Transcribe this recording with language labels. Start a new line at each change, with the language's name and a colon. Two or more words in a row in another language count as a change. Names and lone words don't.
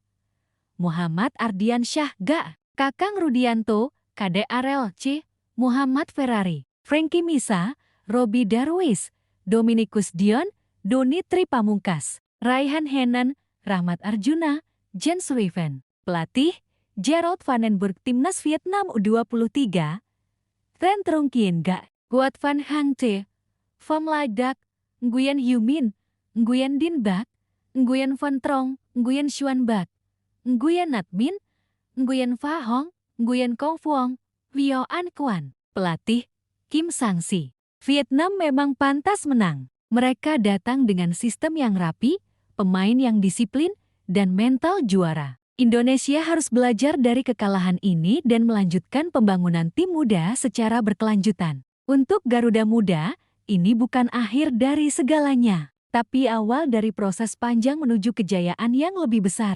Indonesian: Muhammad Ardiansyah Ga, Kakang Rudianto, Kade Arel C, Muhammad Ferrari, Frankie Misa, Robi Darwis, Dominikus Dion, Doni Tri Pamungkas, Raihan Hennen, Rahmat Arjuna, Jens Raven. Pelatih Gerald Van den Berg. Timnas Vietnam U23. Tran Trung Kien Ga, Nguyen Van Hang T, Pham Lai Dak, Nguyen Hue Min, Nguyen Din Bak, Nguyen Van Trong, Nguyen Xuan Bak, Nguyen Nhat Min, Nguyen Pha Hong, Nguyen Công Phuong, Vio An Quan. Pelatih Kim Sang-si. Vietnam memang pantas menang. Mereka datang dengan sistem yang rapi, pemain yang disiplin, dan mental juara. Indonesia harus belajar dari kekalahan ini dan melanjutkan pembangunan tim muda secara berkelanjutan. Untuk Garuda Muda, ini bukan akhir dari segalanya, tapi awal dari proses panjang menuju kejayaan yang lebih besar.